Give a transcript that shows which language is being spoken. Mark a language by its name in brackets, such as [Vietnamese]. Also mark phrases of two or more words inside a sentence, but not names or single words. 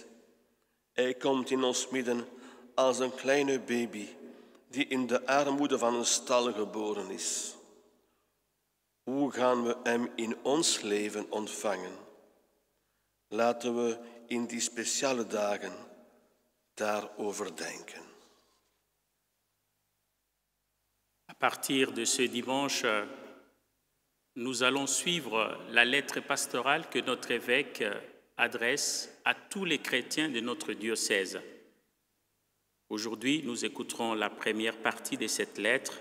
[Dutch] Hij komt in ons midden als een kleine baby die in de armoede van een stal geboren is. Hoe gaan we hem in ons leven ontvangen? Laten we in die speciale dagen daarover denken. [French] À partir de ce dimanche, nous allons suivre la lettre pastorale que notre évêque adresse à tous les chrétiens de notre diocèse. Aujourd'hui, nous écouterons la première partie de cette lettre.